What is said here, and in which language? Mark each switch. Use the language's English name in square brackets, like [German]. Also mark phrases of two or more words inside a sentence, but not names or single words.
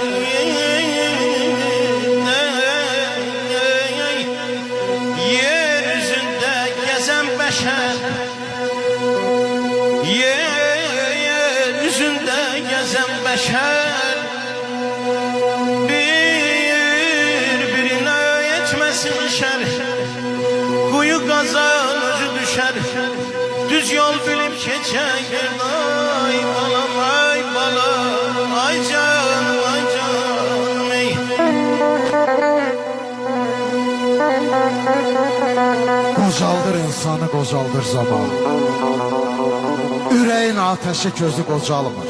[Turkish] Yeryüzünde gezen beşer birbirine yetmesin şer. Kuyu kazan özü düşer. Düz yol bilip geçen ay balam ay balam ay canım ay canım ey. [Azerbaijani] Qocaldır insanı, qocaldır zaman. Ürəyin ateşi közü qocalmır.